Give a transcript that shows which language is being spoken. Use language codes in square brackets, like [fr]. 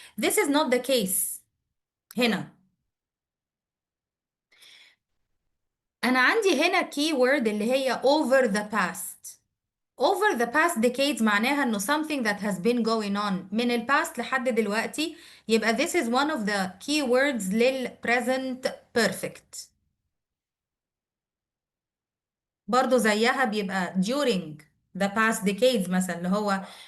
[en] This is not the case هنا. [ar] أنا عندي هنا keyword اللي هي [en] over the past. Over the past decades [ar] معناها إنه [en] something that has been going on من ال past [ar] لحد دلوقتي يبقى [en] this is one of the keywords لل present perfect. [ar] برضو زيها بيبقى [en] during the past decades [ar] مثلا اللي هو